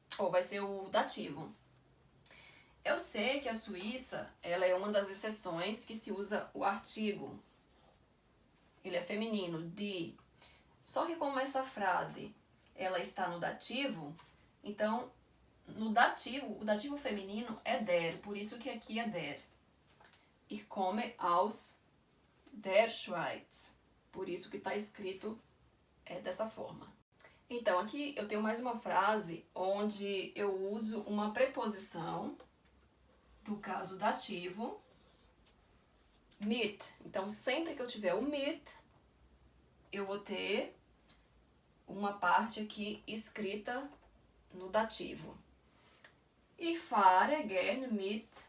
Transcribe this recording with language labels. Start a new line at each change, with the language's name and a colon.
Portuguese: Ou vai ser o dativo. Eu sei que a Suíça, ela é uma das exceções que se usa o artigo. Ele é feminino, die. Só que como essa frase, ela está no dativo, então, no dativo, o dativo feminino é der, por isso que aqui é der.
German: Ich komme aus der Schweiz.
Portuguese: Por isso que está escrito dessa forma. Então, aqui eu tenho mais uma frase onde eu uso uma preposição do caso dativo, mit. Então, sempre que eu tiver o mit, eu vou ter uma parte aqui escrita no dativo.
German: Ich fahre gerne mit